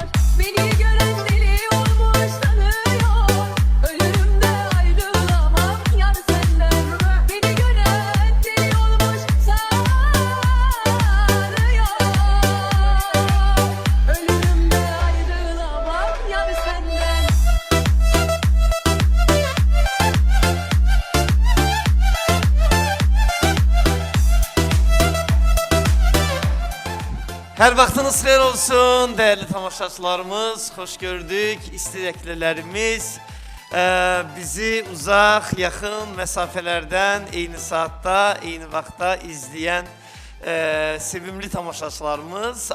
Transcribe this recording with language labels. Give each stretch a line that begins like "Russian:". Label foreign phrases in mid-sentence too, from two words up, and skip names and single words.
Turkish: Beni gören deli olmuş tanıyor. Ölürümde ayrılamam yar senden. Beni gören deli olmuş sanıyor. Ölürümde ayrılamam yar senden.
Azerbaijani: Hər vaxtınız xeyir olsun, dəyərli tamaşaçılarımız, xoş gördük, istədiklərimiz bizi uzaq, yaxın məsafələrdən eyni saatda, eyni vaxtda izləyən sevimli tamaşaçılarımız.